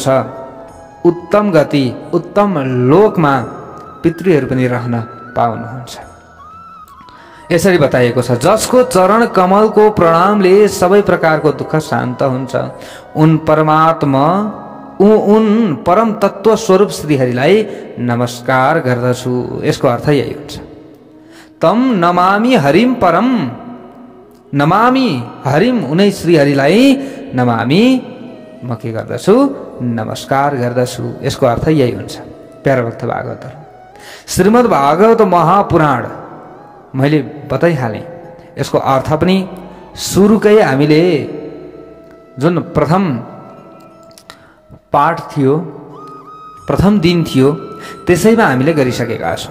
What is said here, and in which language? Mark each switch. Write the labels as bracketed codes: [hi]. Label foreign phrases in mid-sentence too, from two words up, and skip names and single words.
[ne] उत्तम गति उत्तम लोकमा पितृहरू पनि रहन पाउनुहुन्छ। यसरी बताइएको छ, जसको चरण कमलको प्रणामले सबै प्रकारको दुःख शान्त हुन्छ, उन परम तत्व स्वरूप श्रीहरिलाई नमस्कार गर्दछु। यसको अर्थ यही हुन्छ। [sa] तम नमामि हरिम परम, नमामि हरिम [ne] उनै श्रीहरिलाई नमामि म के गर्दछु, नमस्कार गर्दछु। यसको अर्थ यही हुन्छ। प्यारा भक्त भागवतहरु, श्रीमद् भागवत महापुराण मैले बताइहालेँ। यसको अर्थ पनि सुरुकै हामीले जुन प्रथम पाठ थियो, प्रथम दिन थियो, त्यसैमा हामीले गरिसकेका छौँ।